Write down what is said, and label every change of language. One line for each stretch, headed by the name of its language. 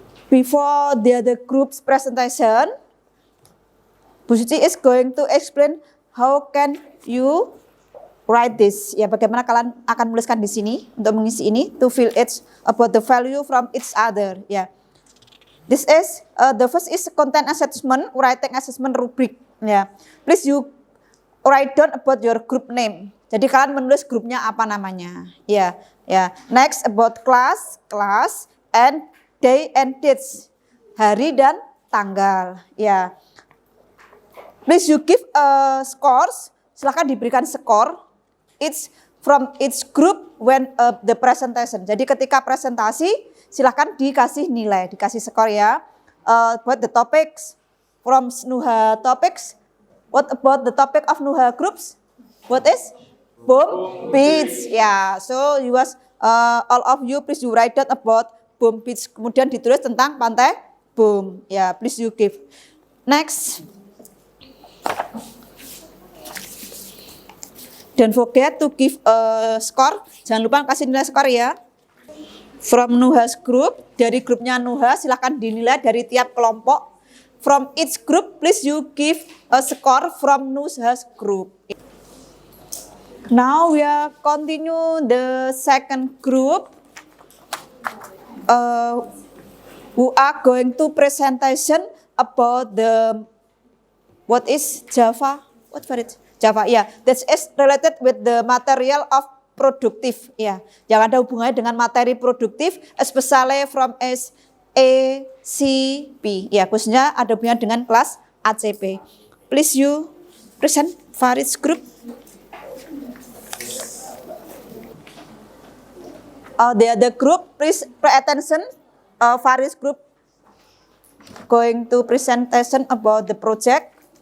English: Before the other group's presentation, Bu Suci is going to explain how can you write this.
Indonesian: Ya, bagaimana kalian akan menuliskan di sini untuk mengisi ini,
English: to fill it about the value from each other. Ya, this is the first is content assessment, writing assessment rubric. Ya, please you write down about your group name.
Indonesian: Jadi kalian menulis grupnya apa namanya.
English: Ya, ya. Next about class and day and dates,
Indonesian: hari dan tanggal.
English: Ya, please you give scores.
Indonesian: Silakan diberikan skor.
English: It's from each group when the presentation.
Indonesian: Jadi ketika presentasi, silakan dikasih nilai, dikasih skor ya.
English: About the topics from Nuha topics. What about the topic of Nuha groups? What is? Boom Beach. Ya, so you guys, all of you please you write down about Boom Beach.
Indonesian: Kemudian ditulis tentang pantai Boom. Ya,
English: please you give. Next. Don't forget to give a score.
Indonesian: Jangan lupa kasih nilai skor ya.
English: From Nuha's group,
Indonesian: dari grupnya Nuha silahkan dinilai dari tiap kelompok.
English: From each group, please you give a score from Nuha's group. Now we are continue the second group. Who are going to presentation about the what is Java? What for it? Java, ya, yeah. That is related with the material of productive, ya, yeah.
Indonesian: Yang ada hubungannya dengan materi produktif,
English: especially from SACP,
Indonesian: ya, yeah. Khususnya ada hubungan dengan kelas ACP.
English: Please you present Farid's group. The other group, please pay attention. Various group going to presentation about the project.